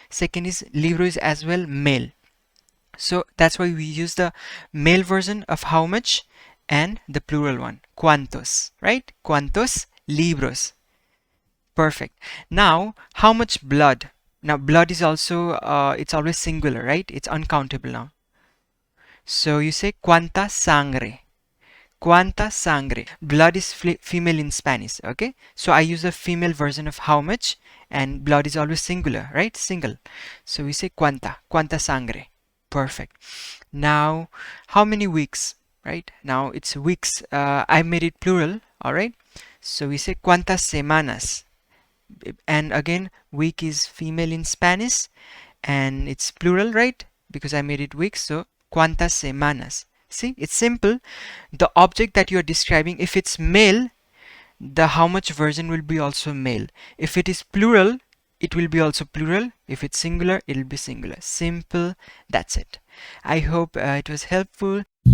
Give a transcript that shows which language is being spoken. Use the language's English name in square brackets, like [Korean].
[English] Second is libro is as well male. So that's why we use the male version of how much and the plural one. [Spanish] ¿Cuántos? [English] Right? [Spanish] ¿Cuántos libros? [English] Perfect. Now how much blood? Now blood is also it's always singular, right? It's uncountable now. So you say [Spanish] cuánta sangre. Cuánta sangre. [English] Blood is female in Spanish, okay? So I use a female version of how much, and blood is always singular, right? Single. So we say [Spanish] cuánta sangre. [English] Perfect. Now, how many weeks, right? Now it's weeks. I made it plural, all right? So we say [Spanish] cuántas semanas. [English] And again, week is female in Spanish, and it's plural, right? Because I made it weeks, so [Spanish] cuántas semanas. [English] See, it's simple. The object that you are describing, if it's male, the how much version will be also male. If it is plural, it will be also plural. If it's singular, it will be singular. Simple. That's it. I hope it was helpful.